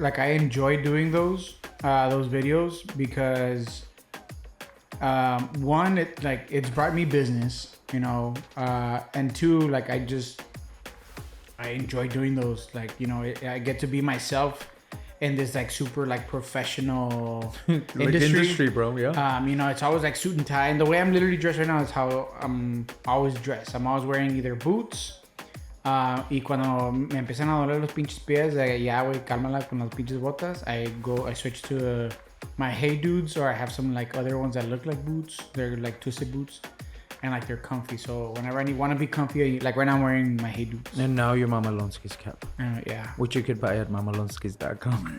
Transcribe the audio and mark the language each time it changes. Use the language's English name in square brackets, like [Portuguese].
[English] Like, I enjoy doing those videos because, one, it's brought me business, you know, and two, like, I enjoy doing those. Like, you know, I get to be myself in this like super like professional industry, bro. Yeah. You know, it's always like suit and tie, and the way I'm literally dressed right now is how I'm always dressed. I'm always wearing either boots, [Spanish] y cuando me empiezan a doler los pinches pies, ya güey, cálmala con las pinches botas. [English] I switch to my Hey Dudes, or I have some like other ones that look like boots. They're like twisted boots, and like they're comfy. So whenever I want to be comfy, like right now I'm wearing my Hey Dudes. And now your Mamalonskis cap. Yeah. Which you could buy at mamalonskis.com.